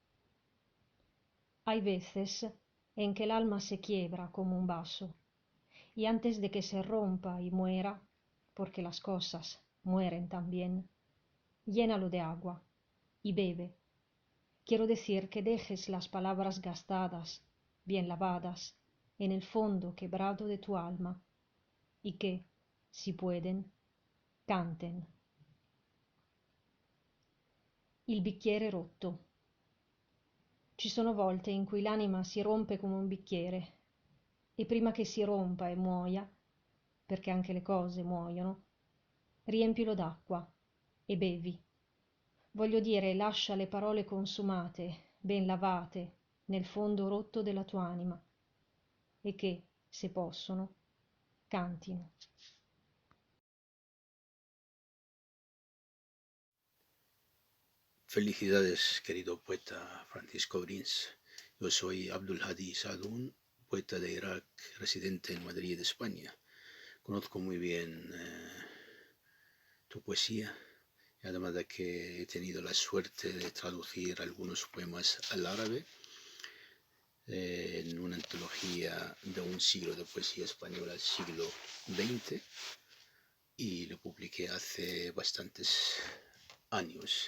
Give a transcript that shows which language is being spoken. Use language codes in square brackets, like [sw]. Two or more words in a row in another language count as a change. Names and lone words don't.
[es] Hay veces en que el alma se quiebra como un vaso, y antes de que se rompa y muera, porque las cosas mueren también, llénalo de agua y bebe. Quiero decir que dejes las palabras gastadas, bien lavadas, en el fondo quebrado de tu alma, y que, si pueden, canten. [it] Il bicchiere rotto. Ci sono volte in cui l'anima si rompe come un bicchiere, e prima che si rompa e muoia, perché anche le cose muoiono, riempilo d'acqua e bevi. Voglio dire, lascia le parole consumate, ben lavate, nel fondo rotto della tua anima, e che, se possono, cantino. [es] Felicidades, querido poeta Francisco Brins. Yo soy Abdul Hadi Saadun, poeta de Irak, residente en Madrid, España. Conozco muy bien tu poesía, y además de que he tenido la suerte de traducir algunos poemas al árabe en una antología de un siglo de poesía española, el siglo XX, y lo publiqué hace bastantes años.